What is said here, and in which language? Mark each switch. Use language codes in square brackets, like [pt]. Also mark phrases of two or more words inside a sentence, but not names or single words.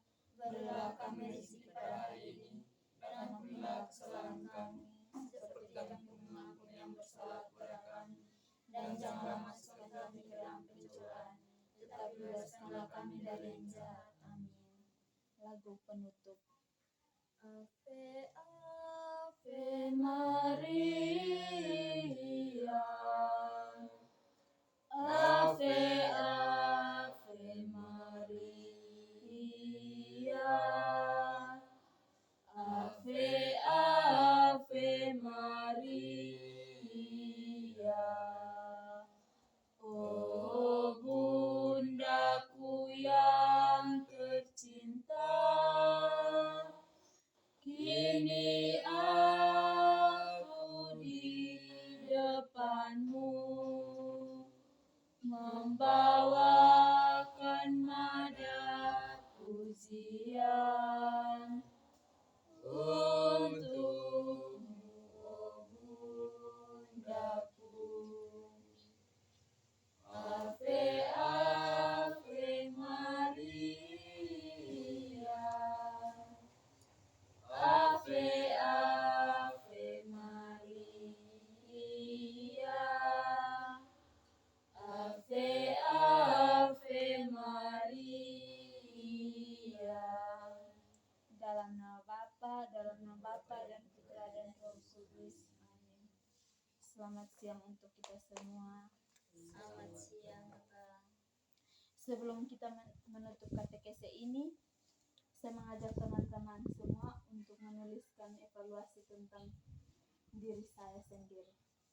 [id] Berilah kami rezeki pada hari ini, dan ampunilah kesalahan kami, seperti kami mengampuni yang bersalah kepada kami. Dan janganlah masukkan kami ke dalam pencobaan, tetapi bebaskanlah kami dari yang jahat. Amin. Lagu penutup. [la] Ave, Ave Maria, Ave, Ave Maria, Ave, Ave Maria. [id] Oh bundaku yang tercinta, kini aku di depanmu, membawakan nada pujian untukmu, oh bundaku. [la] Ave, Ave Maria, Ave, Ave Maria, Ave, Ave Maria. [id] Dalam nama Bapa dan Putra dan Roh Kudus. Amin. Selamat siang untuk kita semua. Selamat siang, Kakak. Sebelum kita menutup katekese ini, saya mengajak teman-teman semua untuk menuliskan evaluasi tentang diri saya sendiri.